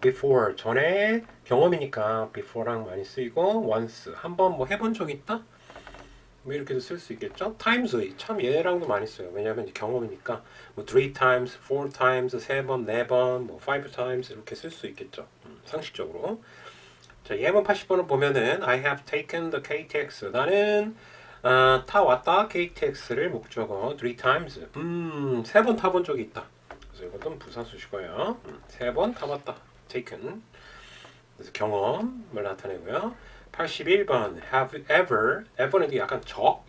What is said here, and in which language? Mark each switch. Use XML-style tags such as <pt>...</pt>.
<ko>before 전에 경험이니까 before랑 많이 쓰이고 once 한 번 뭐 해본 적 있다? 뭐 이렇게도 쓸 수 있겠죠? times 참 얘랑도 많이 써요. 왜냐하면 이제 경험이니까 뭐 three times, four times 세 번, 네 번, 뭐 five times 이렇게 쓸 수 있겠죠. 상식적으로.</ko> <en>자, 예문 80번을 보면은 I have taken the KTX.</en> <ko>나는 타왔다 KTX를 목적어 three times. 세 번 타본 적이 있다. 그래서 이것도 부사수식어예요. 세 번 타봤다. taken. 그래서 경험을 나타내고요. 81번 have ever. ever는 약간 적.</ko>